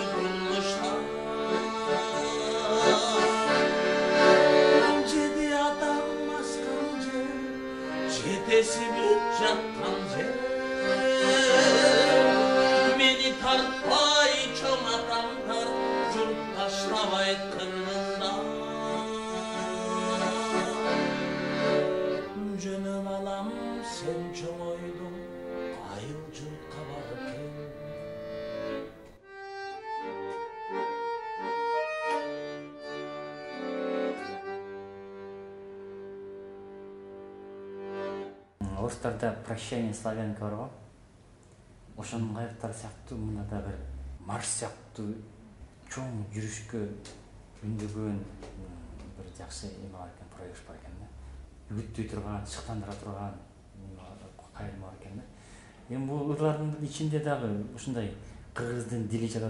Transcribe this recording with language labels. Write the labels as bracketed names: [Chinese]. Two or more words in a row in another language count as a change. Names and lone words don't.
[Kyrgyz] Jedi ata жатқан жер мені тартпай чоң атаңдар жұрт таштабай қырғызда жөніп алам сен чоңойдың айыл жұртқа барып кел орыстарда прощание славянка бар ғой ошонун кайыктары сыяктуу мында да бир марш сыяктуу чоң жүрүшкө үндөгөн бир жакшы эме бар экен проект бар экен да үгүттөй турган шыктандыра турган кайрым бар экен да эми бул ырлардын ичинде дагы ушундай кыргыздын дили жатат